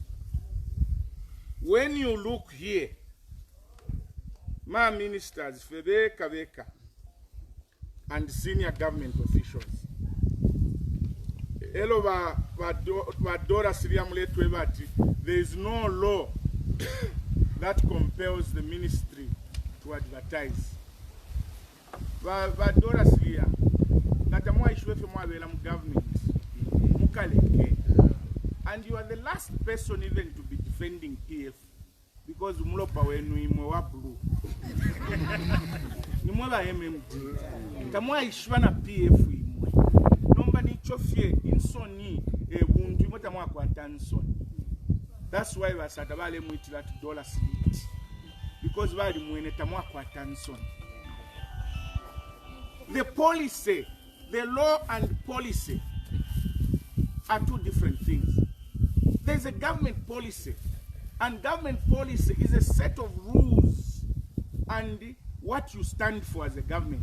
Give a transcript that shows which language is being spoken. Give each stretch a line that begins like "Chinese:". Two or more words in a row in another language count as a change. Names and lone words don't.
English: When you look here, my ministers, Fedeka Veka, and senior government officials, there is no law that compels the ministry to advertise. And you are the last person even to be defending PF, because
Bemba: Umulopa wenu imwa
English: blue.
Bemba: Nimwala MMD. Tamwa ishwana PF imwe. Nomba ni chofie insoni buntu imwe tamwa kwa tansoni.
English: That's why
Bemba: wasatabale mwitila $6. Because wali mwene tamwa kwa tansoni.
English: The policy, the law and policy are two different things. There's a government policy, and government policy is a set of rules and what you stand for as a government.